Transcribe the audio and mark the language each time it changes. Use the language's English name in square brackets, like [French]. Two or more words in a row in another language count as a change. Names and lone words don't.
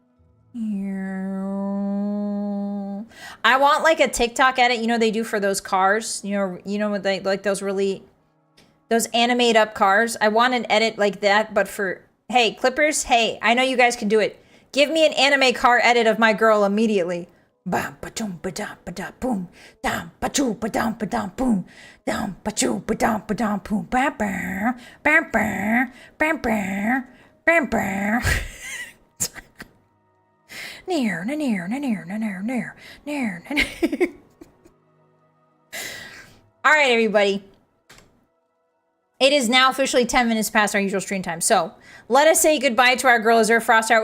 [English] I want like a TikTok edit, you know they do for those cars. You know what they like those animate up cars. I want an edit like that, but for hey, Clippers, hey, I know you guys can do it. Give me an anime car edit of my girl immediately. Bam ba dum ba dum ba da boom. Dam ba choo ba dum ba dum boom. Dam ba choo ba dum ba dum boom. Bam bam bam bam bam bam bam bam. Near, near, near, near, near, near, near, near. All right, everybody. It is now officially 10 minutes past our usual stream time. So let us say goodbye to our girl Azure Frostheart.